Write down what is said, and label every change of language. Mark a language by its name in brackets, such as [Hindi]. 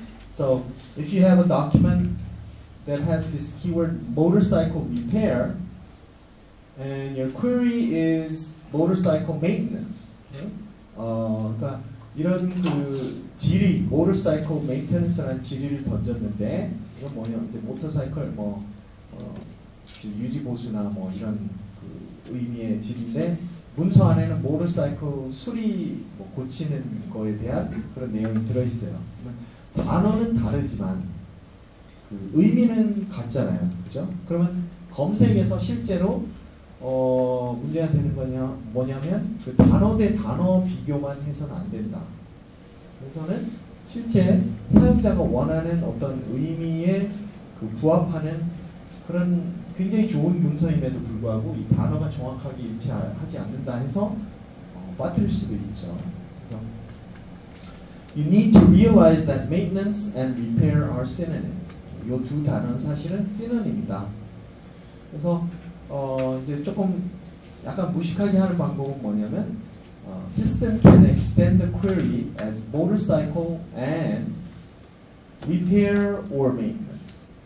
[English] So if you have a document that has this keyword motorcycle repair, and your query is motorcycle maintenance. Okay? [Korean] 그러니까 이런 그 지리, motorcycle maintenance라는 지리를 던졌는데 이건 뭐냐 이제 모터사이클 뭐 유지 보수나 뭐 이런 그 의미의 지리인데 문서 안에는 motorcycle 수리 뭐 고치는 거에 대한 그런 내용이 들어있어요. 단어는 다르지만 그 의미는 같잖아요, 그죠? 그러면 검색에서 실제로 문제가 되는 거냐 뭐냐면 그 단어 대 단어 비교만 해서는 안 된다. 그래서는 실제 사용자가 원하는 어떤 의미에 그 부합하는 그런 굉장히 좋은 문서임에도 불구하고 이 단어가 정확하게 일치하지 않는다 해서 빠뜨릴 수도 있죠. [English] 그래서 You need to realize that maintenance and repair are synonyms. [Korean] 이 두 단어는 사실은 synonym이다. 그래서 이제 조금 약간 무식하게 하는 방법은 뭐냐면 [English] System can extend the query as motorcycle and repair or maintenance.